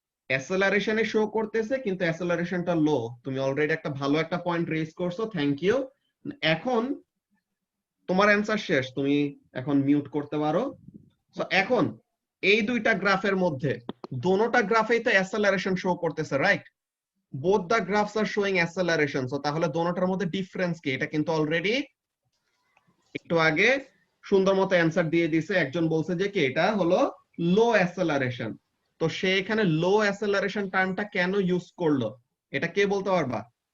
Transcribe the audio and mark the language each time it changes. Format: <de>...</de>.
<bn>অ্যাসেলারেশনে show করতেছে, কিন্তু অ্যাসেলারেশনটা লো। তুমি অলরেডি একটা ভালো একটা পয়েন্ট রেজ করছো,</bn> <en>Thank you.</en> <bn>এখন তোমার অ্যানসার শেষ, তুমি এখন মিউট করতে পারো। সো এখন এই দুইটা গ্রাফের মধ্যে দোনোটা গ্রাফেই তো অ্যাসেলারেশন শো করতেছে, right?</bn> <en>both the graphs are showing acceleration.</en> <bn>So তাহলে দোনোটার মধ্যে ডিফারেন্স কি? এটা কিন্তু অলরেডি একটু আগে সুন্দর মতো অ্যানসার দিয়ে দিয়েছে। একজন বলছে যে কি এটা হলো লো অ্যাসেলারেশন, তো সে এখানে লো অ্যাসেলারেশন টার্মটা কেন ইউজ করলো এটা কে বলতে পারবা?</bn>